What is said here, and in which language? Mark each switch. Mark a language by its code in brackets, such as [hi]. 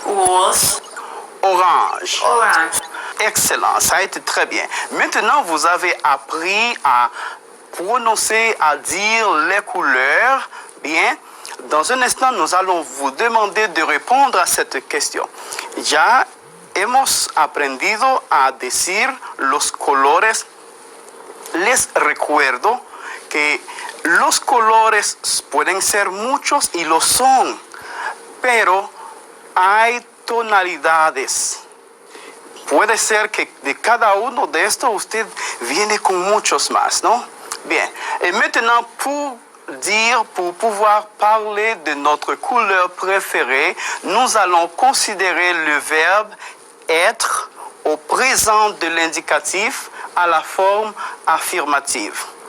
[fr] rose, orange. orange. Excellent, ça a été très bien. Maintenant, vous avez appris à prononcer, à dire les couleurs. Bien, dans un instant, nous allons vous demander de répondre a cette question. [es] Ya hemos aprendido a decir los colores. Les recuerdo que los colores pueden ser muchos y lo son, pero hay tonalidades. Puede ser que de cada uno de estos usted viene con muchos más, ¿no? [fr] Bien, et maintenant pour pouvoir parler de notre couleur préférée, nous allons considérer le verbe être au présent de l'indicatif à la forme affirmative.